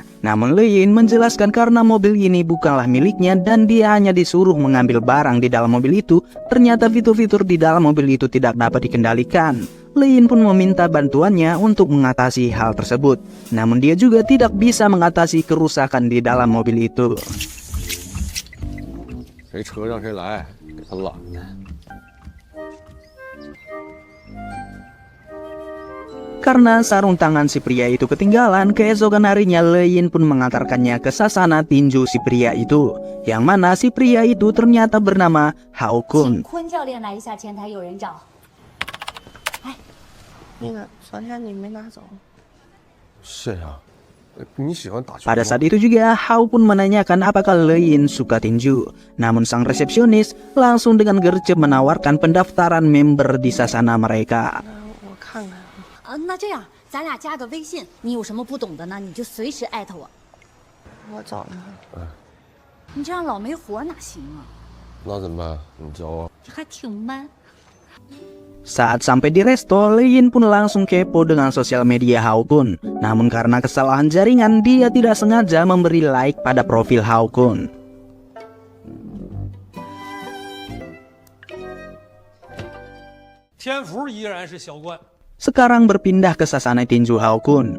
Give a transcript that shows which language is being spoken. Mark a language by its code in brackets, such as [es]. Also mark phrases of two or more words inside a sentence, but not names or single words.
[id] Namun Leyin menjelaskan karena mobil ini bukanlah miliknya dan dia hanya disuruh mengambil barang di dalam mobil itu. Ternyata fitur-fitur di dalam mobil itu tidak dapat dikendalikan. Leyin pun meminta bantuannya untuk mengatasi hal tersebut. Namun dia juga tidak bisa mengatasi kerusakan di dalam mobil itu. [zh] 谁车让谁来，给他拦着。 [id] Karena sarung tangan si pria itu ketinggalan, keesokan harinya Leyin pun mengantarkannya ke sasana tinju si pria itu. Yang mana si pria itu ternyata bernama Hao Kun. [zh] 坤教练来一下，前台有人找。那个昨天你没拿走，是呀，你喜欢打球吗？ [id] Pada saat itu juga Hao pun menanyakan apakah Leyin suka tinju. Namun sang resepsionis langsung dengan gercep menawarkan pendaftaran member di sasana mereka. [zh] 我看看。那这样，咱俩加个微信，你有什么不懂的呢，你就随时艾特我。我找了，你这样老没活哪行啊？那怎么办？你教我。这还挺 man。 [id] Saat sampai di resto, Leyin pun langsung kepo dengan sosial media Hao Kun. Namun karena kesalahan jaringan, dia tidak sengaja memberi like pada profil Hao Kun. Sekarang berpindah ke sasana tinju Hao Kun.